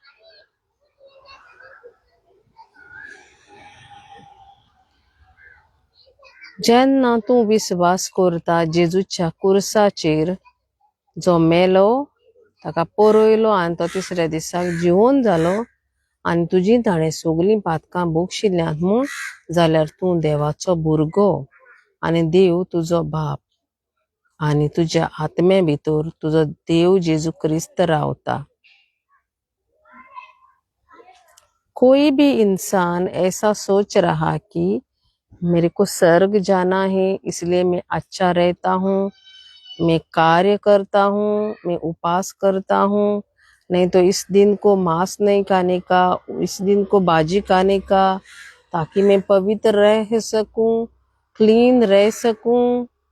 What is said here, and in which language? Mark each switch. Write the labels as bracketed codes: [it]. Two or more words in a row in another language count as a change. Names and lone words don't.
[kok] जेन्ना तूं विस्वास करता जेजूच्या कुर्साचेर जो मेलो, ताका परोयलो आनी तो तिसऱ्या दिसाक जिवोन जालो आनी तुजी ताणें सगलीं पातकां भोगशिल्ल्यांत म्हूण जाल्यार तूं देवाचो भुरगो आनी देव तुजो बाप आनी तुज्या आत्मे भितर तुजो देव जेजू क्रिस्त रावता. [hi] कोई भी इंसान ऐसा सोच रहा कि मेरे को स्वर्ग जाना है इसलिए मैं अच्छा रहता हूँ, मैं कार्य करता हूँ, मैं उपवास करता हूँ, नहीं तो इस दिन को मांस नहीं खाने का, इस दिन को भाजी खाने का, ताकि मैं पवित्र रह सकूं, क्लीन रह सकूं.